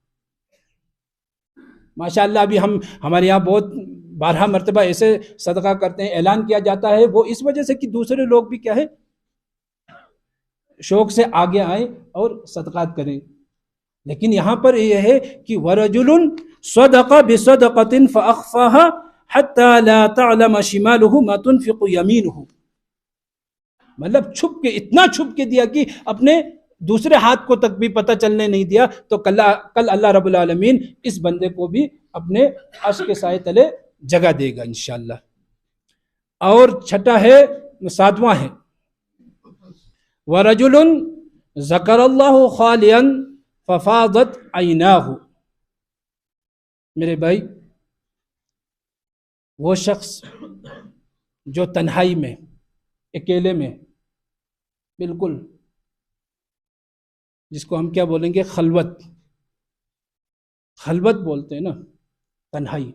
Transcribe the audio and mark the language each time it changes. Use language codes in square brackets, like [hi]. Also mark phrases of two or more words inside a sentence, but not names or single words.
[hi] माशाअल्लाह अभी हमारे यहाँ बहुत 12 मरतबा ऐसे सदका करते हैं, ऐलान किया जाता है, वो इस वजह से कि दूसरे लोग भी क्या है शौक से आगे आए और सदकात करें। लेकिन यहाँ पर यह है कि [ar] ورجل تصدق بصدقة فأخفاها حتى لا تعلم شماله ما تنفق يمينه, [hi] मतलब छुप के, इतना छुप के दिया कि अपने दूसरे हाथ को तक भी पता चलने नहीं दिया। तो कल अल्लाह रब्बुल आलमीन इस बंदे को भी अपने अर्श के साये तले जगह देगा इंशाअल्लाह। और छठा है, सातवां है [ar] ورجل ذكر الله خاليا ففاضت عيناه. [hi] मेरे भाई वो शख्स जो तन्हाई में, अकेले में, बिल्कुल जिसको हम क्या बोलेंगे खलवत, खलवत बोलते हैं ना, तन्हाई।